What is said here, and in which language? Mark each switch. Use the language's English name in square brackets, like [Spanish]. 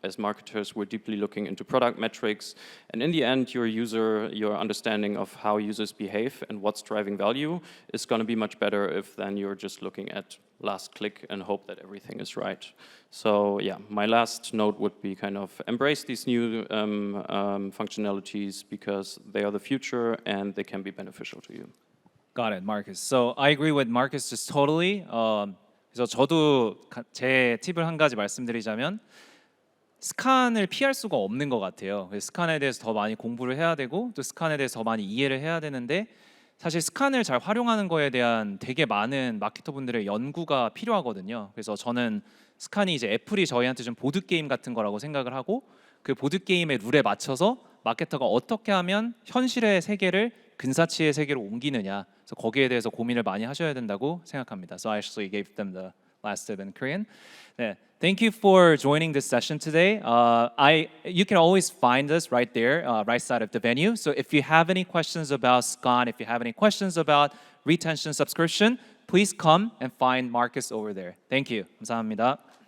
[English] As marketers, we're deeply looking into product metrics. And in the end, your understanding of how users behave and what's driving value is going to be much better if then you're just looking at last click and hope that everything is right. So yeah, my last note would be kind of embrace these new functionalities because they are the future and they can be beneficial to you. Got it, Marcus. So I agree with Marcus just totally. [Korean] 그래서 저도 제 팁을 한 가지 말씀드리자면 스칸을 피할 수가 없는 것 같아요. 스칸에 대해서 더 많이 공부를 해야 되고 또 스칸에 대해서 더 많이 이해를 해야 되는데 사실 스칸을 잘 활용하는 거에 대한 되게 많은 마케터분들의 연구가 필요하거든요. 그래서 저는 스칸이 이제 애플이 저희한테 좀 보드 게임 같은 거라고 생각을 하고 그 보드 게임의 룰에 맞춰서 마케터가 어떻게 하면 현실의 세계를 근사치의 세계로 옮기느냐. 그래서 거기에 대해서 고민을 많이 하셔야 된다고 생각합니다. [English] So I actually gave them the last tip in Korean. [Korean] 네. [English] Thank you for joining this session today. You can always find us right there, right side of the venue. So if you have any questions about SKAN, if you have any questions about retention subscription, please come and find Marcus over there. Thank you. [Korean] 감사합니다.